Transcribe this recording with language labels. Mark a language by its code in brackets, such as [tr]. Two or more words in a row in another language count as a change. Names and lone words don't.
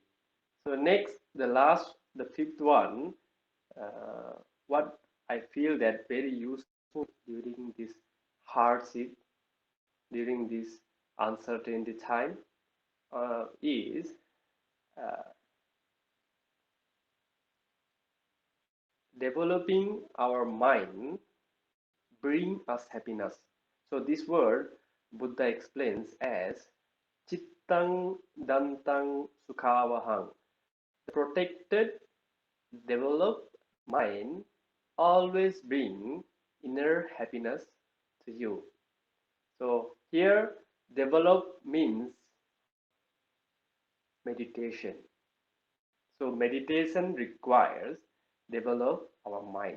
[en] So next, the last, the fifth one, uh, what I feel that very useful during this hardship, during this uncertainty time, is uh, developing our mind bring us happiness. So this word Buddha explains as [pi] chittang dantang sukhavahang. [en] The protected, developed mind always bring inner happiness to you. So here develop means meditation. So meditation requires develop our mind.